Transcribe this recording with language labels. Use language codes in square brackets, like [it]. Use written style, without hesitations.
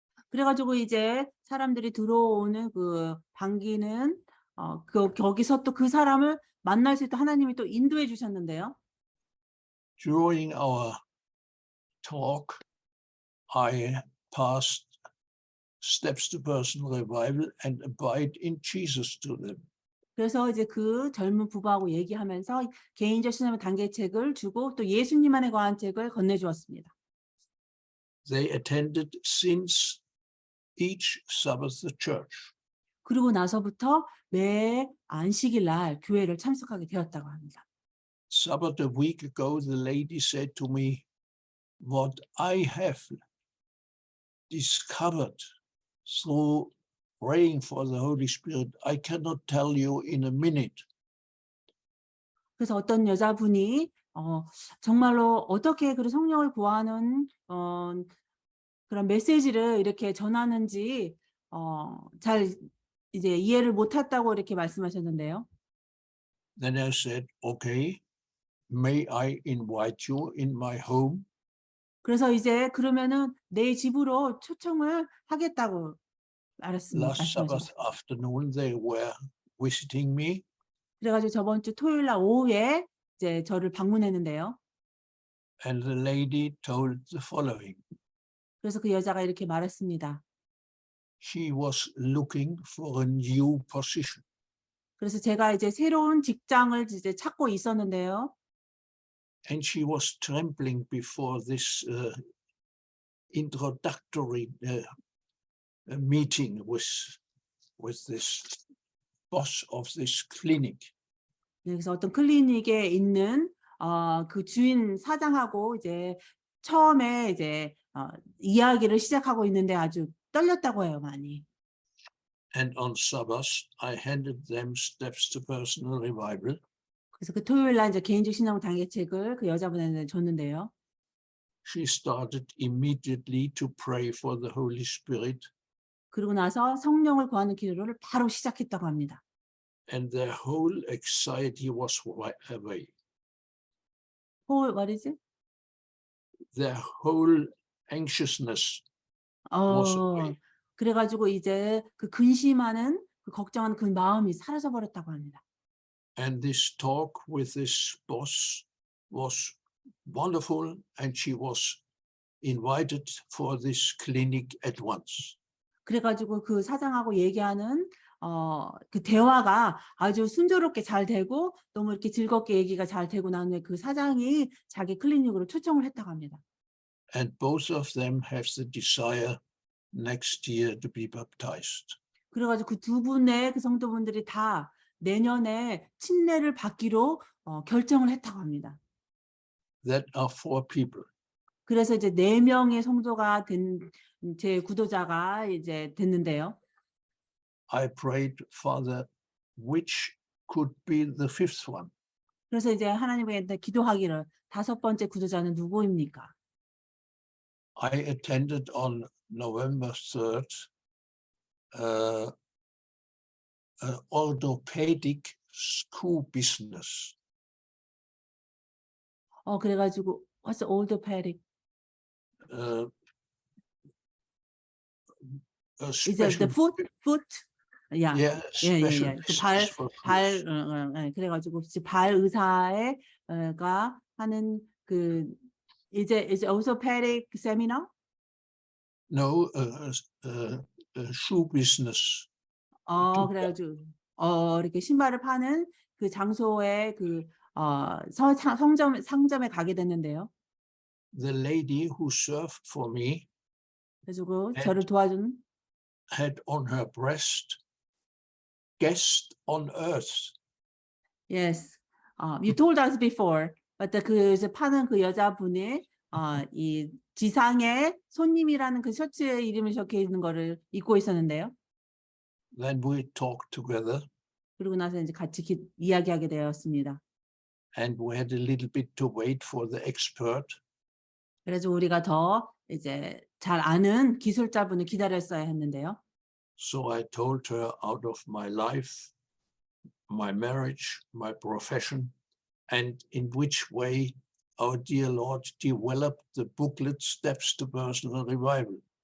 [ko] 그래가지고 이제 사람들이 들어오는 그 반기는 거기서 또 그 사람을 만날 수 있도록 하나님이 또 인도해 주셨는데요. [en] During our talk, I passed Steps to Personal Revival and Abide in Jesus to them. [ko] 그래서 이제 그 젊은 부부하고 얘기하면서 개인적 신앙의 단계책을 주고 또 예수님 안에 관한 책을 건네주었습니다. [en] They attended since each Sabbath the church. [ko] 그리고 나서부터 매 안식일 날 교회를 참석하게 되었다고 합니다. [en] Sabbath a week ago, the lady said to me, what I have discovered through praying for the Holy Spirit, I cannot tell you in a minute. [ko] 그래서 어떤 여자분이 정말로 어떻게 그 성령을 구하는 그런 메시지를 이렇게 전하는지 잘 이제 이해를 못했다고 이렇게 말씀하셨는데요. [en] Then I said, okay, may I invite you in my home? [ko] 그래서 이제 그러면은 내 집으로 초청을 하겠다고 말했습니다. [en] Last Sabbath afternoon, they were visiting me. [ko] 그래가지고 저번 주 토요일 날 오후에 이제 저를 방문했는데요. [en] And the lady told the following. [ko] 그래서 그 여자가 이렇게 말했습니다. [en] She was looking for a new position. [ko] 그래서 제가 이제 새로운 직장을 이제 찾고 있었는데요. [en] And she was trembling before this introductory meeting with this boss of this clinic. [ko] 그래서 어떤 클리닉에 있는 그 주인 사장하고 이제 처음에 이제 이야기를 시작하고 있는데 아주 떨렸다고 해요, 많이. [en] And on Sabbath, I handed them Steps to Personal Revival. [ko] 그래서 그 토요일 날 이제 개인적 신앙 단계책을 그 여자분한테 줬는데요. [en] she started immediately to pray for the Holy Spirit, [ko] 그러고 나서 성령을 구하는 기도를 바로 시작했다고 합니다. [en] and their whole anxiety was away. What is it? Their whole anxiousness was away. [ko] 그래가지고 이제 그 근심하는 그 걱정하는 그 마음이 사라져 버렸다고 합니다. [en] And this talk with this boss was wonderful, and she was invited for this clinic at once. [ko] 그래가지고 그 사장하고 얘기하는 그 대화가 아주 순조롭게 잘 되고 너무 이렇게 즐겁게 얘기가 잘 되고 난 후에 그 사장이 자기 클리닉으로 초청을 했다고 합니다. [en] And both of them have the desire next year to be baptized. [ko] 그래가지고 그 두 분의 그 성도분들이 다 내년에 침례를 받기로 결정을 했다고 합니다. [en] That are 4 people. [ko] 그래서 이제 4명의 성도가 된 제 구도자가 이제 됐는데요. [en] I prayed, Father, which could be the 5th one? [ko] 그래서 이제 하나님께 기도하기를 5번째 구도자는 누구입니까? [en] I attended on November 3rd an orthopedic school business. [ko] 그래가지고 [en] what's the orthopedic? A Is it the special, foot? Yeah. yeah, special 그 business for foot. [ko] 그래가지고 발 의사가 하는 그 이제 [en] orthopedic seminar? No, a shoe business. [ko] 그래가지고 이렇게 신발을 파는 그 장소에 그 상점에 가게 됐는데요. [en] The lady who served for me [ko] 그래서 저를 도와준 [en] had on her breast guest on earth. Yes, you told us before, but [ko] 그 이제 파는 그 여자분이 이 지상의 손님이라는 그 셔츠에 이름이 적혀 있는 거를 입고 있었는데요. [en] Then we talked together, [ko] 그리고 나서 이제 같이 이야기하게 되었습니다. [en] and we had a little bit to wait for the expert. [ko] 그래서 우리가 더 이제 잘 아는 기술자분을 기다렸어야 했는데요. [en] So I told her out of my life, my marriage, my profession, and in which way our dear Lord developed the booklet Steps to Personal Revival.